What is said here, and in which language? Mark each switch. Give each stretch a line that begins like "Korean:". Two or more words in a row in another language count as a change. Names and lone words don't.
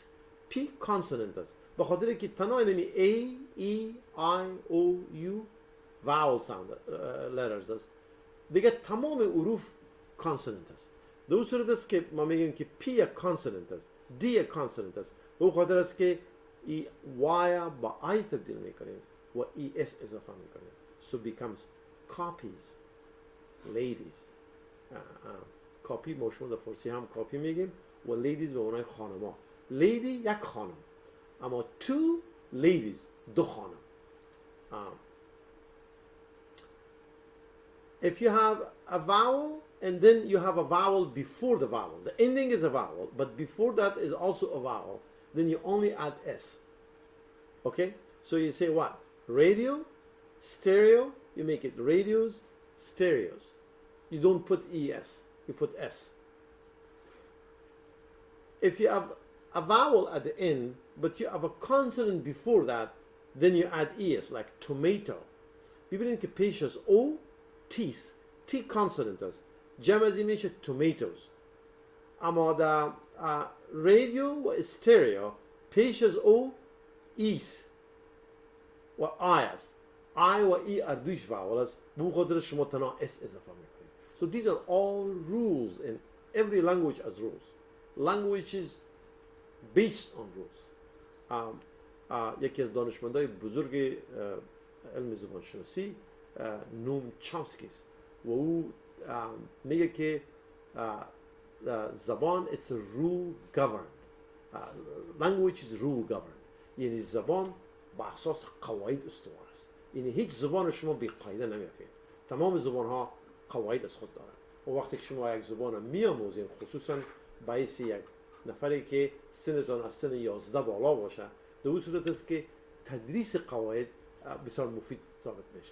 Persian: پی کانسوننت است به خاطر که تنها نمی
English: A E I O U vowel sound letters
Persian: است، دیگه تمام حروف کانسوننت است. در اون صورت است که ما میگیم که پی یک کانسوننت است، دی یک کانسوننت است. به خاطر است که ای وای با آی تبدیل میکنیم و ای اس اضافه میکنیم.
English: So becomes copies, ladies.
Persian: کاپی ما شما در فارسی هم کاپی میگیم و لیدیز به معنای خانما. لیدی یک خانم، اما
English: two ladies
Persian: دو خانم.
English: If you have a vowel and then you have a vowel before the vowel, the ending is a vowel, but before that is also a vowel, then you only add S. Okay? So you say what? Radio, stereo, you make it radios, stereos. You don't put ES, you put S. If you have a vowel at the end, but you have a consonant before that, then you add ES, like tomato.
Persian: ببینید که پیش از O تیس، تی کانسوننت است، جمع ازی میشه tomatoes. اما در رادیو و استریو پیش از او ایس و آی است. آی و ای اردویش واول است، به خاطر شما تنها اس اضافه میکنید.
English: So these are all rules in every language as rules. Language is based on rules.
Persian: یکی از دانشمندای بزرگ علم زبانشناسی نوم چامسکی است و او میگه که زبان
English: it's a rule governed. Language is rule governed.
Persian: یعنی زبان با اساس قواعد استوار است. یعنی هیچ زبان شما بی قاعده نمیافید. تمام زبان ها قواعد از خود دارند. و وقتی که شما یک زبان میآموزین، خصوصا باعث یک نفری که سنتان از سن 11 بالا باشه، در اون صورت است که تدریس قواعد بسیار مفید ثابت میشه.